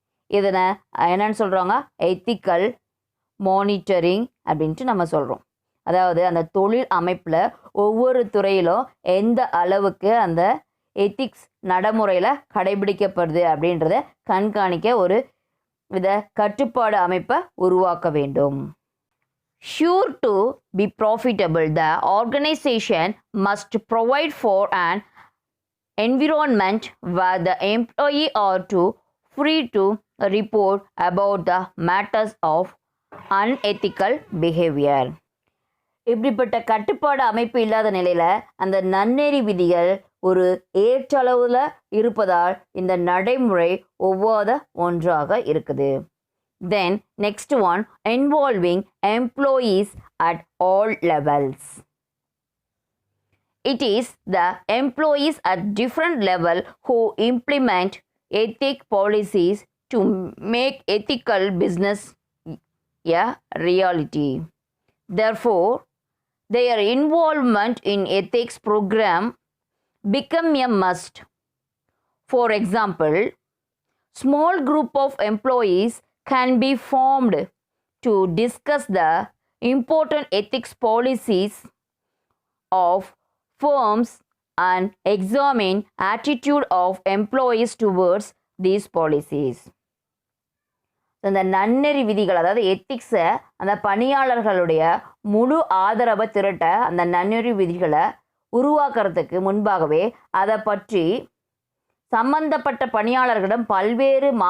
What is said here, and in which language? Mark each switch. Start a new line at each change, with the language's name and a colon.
Tamil: இதனை என்னன்னு சொல்கிறாங்க, எத்திக்கல் மானிட்டரிங் அப்படின்ட்டு நம்ம சொல்கிறோம். அதாவது அந்த தொழில் அமைப்பில் ஒவ்வொரு துறையிலும் எந்த அளவுக்கு அந்த எத்திக்ஸ் நடைமுறையில் கடைபிடிக்கப்படுது அப்படின்றத கண்காணிக்க ஒரு வித கட்டுப்பாடு அமைப்பை உருவாக்க வேண்டும்.
English: Sure to be profitable, the organization must provide for an environment where the employee are free to report about the matters of unethical behavior.
Tamil: இப்படிப்பட்ட கட்டுப்பாடு அமைப்பு இல்லாத நிலையில் அந்த நன்னெறி விதிகள் ஒரு ஏற்றளவில் இருப்பதால் இந்த நடைமுறை ஒவ்வாத ஒன்றாக இருக்குது.
English: Then next one, involving employees at all levels. It is the employees at different level who implement ethic policies to make ethical business a reality. Therefore, their involvement in ethics program become a must. For example, small group of employees can be formed to discuss the important ethics policies of firms and examine attitude of employees towards these policies.
Tamil: இந்த நன்னெறி விதிகள் அதாவது எத்திக்ஸை அந்த பணியாளர்களுடைய முழு ஆதரவை திரட்ட அந்த நன்னெறி விதிகளை உருவாக்குறதுக்கு முன்பாகவே அதை பற்றி சம்பந்தப்பட்ட பணியாளர்களிடம் பல்வேறு